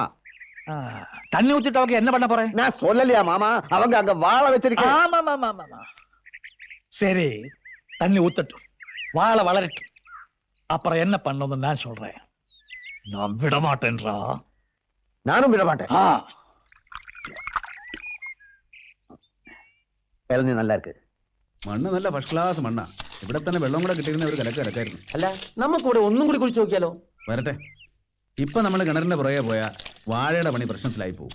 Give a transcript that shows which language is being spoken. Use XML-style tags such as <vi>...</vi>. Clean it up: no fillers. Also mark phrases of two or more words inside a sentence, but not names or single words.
<ta>தண்ணி ஊத்திட்டு அவங்க என்ன பண்ண போறேன்? நான் சொல்லலையா மாமா? அவங்க அங்க வாழை வச்சிருக்கேன். ஆமா ஆமா ஆமா. சரி, தண்ணி ஊத்தட்டும், வாழை வளரட்டும். அப்புறம் என்ன பண்ணணும்னு நான் சொல்றேன். நான் விட மாட்டேன்றா. நானும் விட மாட்டேன். இளநீ நல்ல ഇருக்கு.</ta> <ml>മണ്ണ് നല്ല</ml> <en>first class</en> <ml>മണ്ണാ. ഇവിടെ തന്നെ വെള്ളം കൂടെ കിട്ടിയിരുന്ന ഒരു കിടക്കായിരുന്നു. അല്ല, നമുക്കൂടെ ഒന്നും കൂടി കുടിച്ചു നോക്കിയാലോ? വരട്ടെ. ഇപ്പൊ നമ്മൾ കിണറിന്റെ പുറകെ പോയാ വാഴയുടെ പണി പ്രശ്നത്തിലായി പോകും.</ml>